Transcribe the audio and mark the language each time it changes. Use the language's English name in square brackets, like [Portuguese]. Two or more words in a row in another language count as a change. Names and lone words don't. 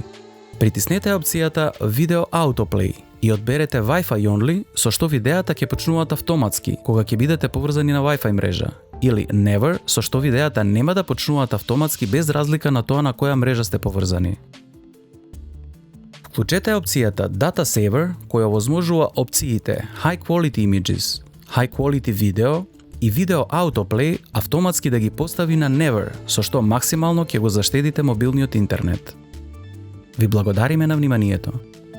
[Macedonian] Притиснете опцијата [English] Video Autoplay [Macedonian] и одберете [English] Wi-Fi Only, [Macedonian] со што видеата ќе почнуваат автоматски кога ќе бидете поврзани на Wi-Fi мрежа. Или Never, со што видеата нема да почнуваат автоматски без разлика на тоа на која мрежа сте поврзани. Вклучете опцијата [English] Data Saver, [Macedonian] која овозможува опциите [English] High Quality Images, High Quality Video [Macedonian] и [English] Video Autoplay [Macedonian] автоматски да ги постави на Never, со што максимално ќе го заштедите мобилниот интернет. Ви благодариме на вниманието.